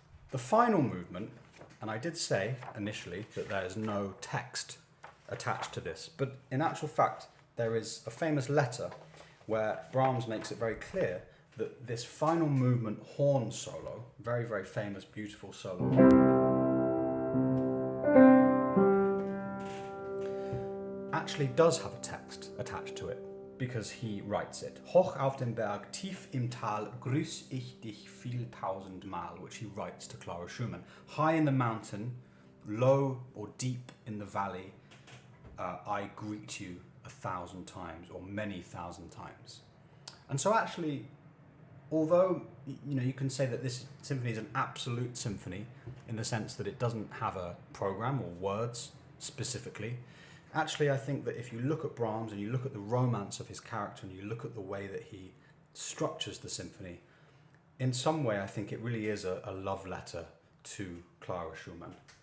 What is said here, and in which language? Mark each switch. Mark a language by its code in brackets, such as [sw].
[en] The final movement, and I did say initially that there is no text attached to this, but in actual fact there is a famous letter where Brahms makes it very clear that this final movement horn solo, very, very famous, beautiful solo, actually does have a text attached to it, because he writes it. [de] Hoch auf dem Berg, tief im Tal, grüß ich dich viel tausendmal, [en] which he writes to Clara Schumann. High in the mountain, low or deep in the valley, I greet you 1,000 times, or many thousand times. And so actually, although you can say that this symphony is an absolute symphony in the sense that it doesn't have a program or words specifically, actually I think that if you look at Brahms and you look at the romance of his character and you look at the way that he structures the symphony, in some way I think it really is a love letter to Clara Schumann.